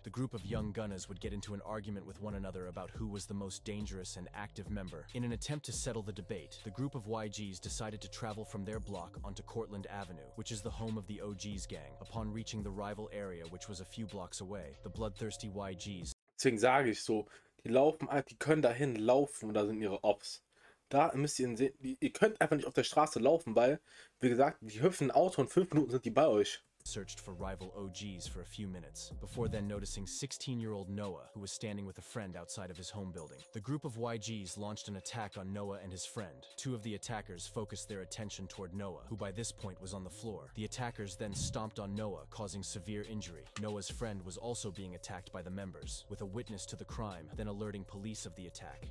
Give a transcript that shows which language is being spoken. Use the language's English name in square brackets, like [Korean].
[English] The group of young gunners would get into an argument with one another about who was the most dangerous and active member. In an attempt to settle the debate, the group of YGs decided to travel from their block onto Cortlandt Avenue, which is the home of the OGs gang. Upon reaching the rival area, which was a few blocks away, the bloodthirsty YGs [German] Deswegen sage ich so, die laufen, die können dahin laufen und da sind ihre Ops. Da müsst ihr sehen, ihr könnt einfach nicht auf der Straße laufen, weil, wie gesagt, die hüpfen ein Auto und 5 Minuten sind die bei euch. [English] searched for rival OGs for a few minutes, before then noticing 16-year-old Noah, who was standing with a friend outside of his home building. The group of YGs launched an attack on Noah and his friend. 2 of the attackers focused their attention toward Noah, who by this point was on the floor. The attackers then stomped on Noah, causing severe injury. Noah's friend was also being attacked by the members, with a witness to the crime, then alerting police of the attack.